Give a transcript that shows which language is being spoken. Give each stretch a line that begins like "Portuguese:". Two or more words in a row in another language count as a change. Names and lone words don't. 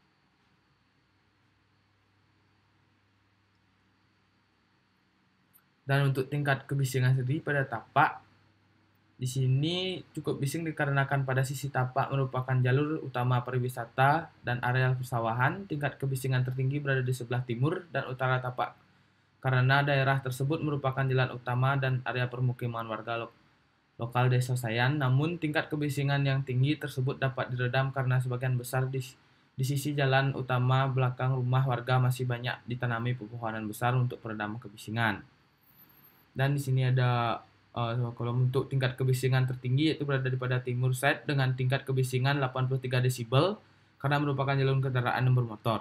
Indonesian: Dan untuk tingkat kebisingan sendiri pada tapak di sini cukup bising dikarenakan pada sisi tapak merupakan jalur utama pariwisata dan areal persawahan. Tingkat kebisingan tertinggi berada di sebelah timur dan utara tapak karena daerah tersebut merupakan jalan utama dan area permukiman warga lokal Desa Sayan. Namun tingkat kebisingan yang tinggi tersebut dapat diredam karena sebagian besar di sisi jalan utama belakang rumah warga masih banyak ditanami pepohonan besar untuk peredam kebisingan. Dan di sini ada kolom untuk tingkat kebisingan tertinggi yaitu berada pada timur side dengan tingkat kebisingan 83 desibel karena merupakan jalur kendaraan yang bermotor.